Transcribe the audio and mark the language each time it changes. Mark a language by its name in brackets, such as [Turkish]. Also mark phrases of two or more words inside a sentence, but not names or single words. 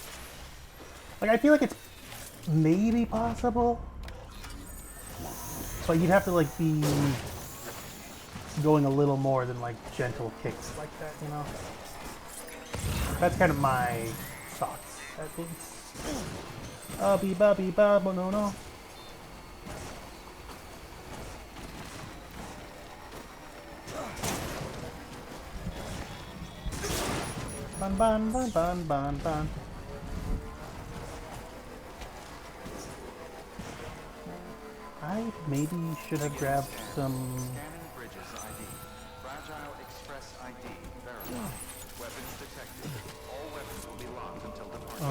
[English] Like, I feel like it's maybe possible. But you'd have to, like, be going a little more than, like, gentle kicks like that, you know? That's kind of my thoughts, at least. Be ba be ba bo no no. Bun bun bun bun bun bun. I maybe should have grabbed some. Scanning bridges ID. Fragile Express ID verified. Weapons detected. All weapons will be locked until the